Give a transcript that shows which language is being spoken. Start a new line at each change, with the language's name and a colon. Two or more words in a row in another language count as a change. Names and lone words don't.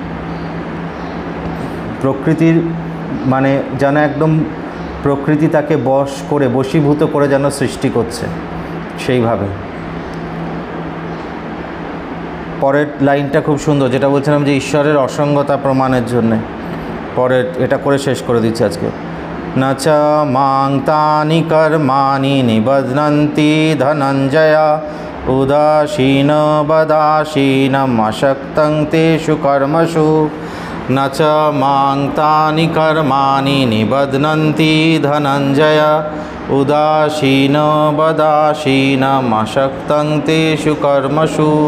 Bangla: প্রকৃতির মানে যেন একদম প্রকৃতি তাকে বশ করে বশীভূত করে যেন সৃষ্টি করছে সেইভাবে। পরের লাইনটা খুব সুন্দর, যেটা বলছিলাম যে ঈশ্বরের অসঙ্গতা প্রমাণের জন্যে। পরের এটা করে শেষ করে দিচ্ছি আজকে।
Sanskrit: न च मां तानि कर्माणि निबध्नन्ति धनञ्जय उदासीनवदासीनमशक्तं तेषु कर्मसु। न च मां तानि कर्माणि निबध्नन्ति धनञ्जय उदासीनवदासीनमशक्तं तेषु कर्मसु।